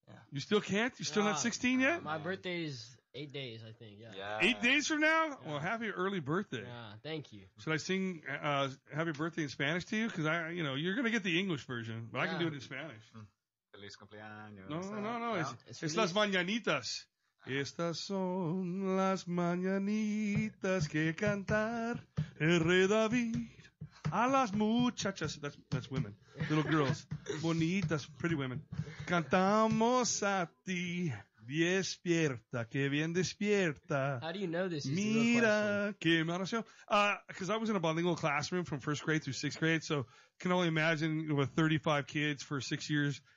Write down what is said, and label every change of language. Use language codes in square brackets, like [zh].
[en] You still can't? You're still not 16 yet? My birthday is 8 days, I think. Yeah. 8 days from now? Well, happy early birthday. Yeah, thank you. Should I sing happy birthday in Spanish to you? Because you're going to get the English version, but I can do it in Spanish. [es] Feliz cumpleaños. [en] No. It's [es] Es feliz. las mañanitas. Estas son las mañanitas que cantar el rey David a las muchachas. [en] That's women, little girls, [es] bonitas, [en] pretty women. [es] Cantamos a ti, despierta, que bien despierta. [en] How do you know this? Is the real question. [es] Mira que maravilloso. [en] Because I was in a bilingual classroom from first grade through sixth grade, so can only imagine with 35 kids for 6 years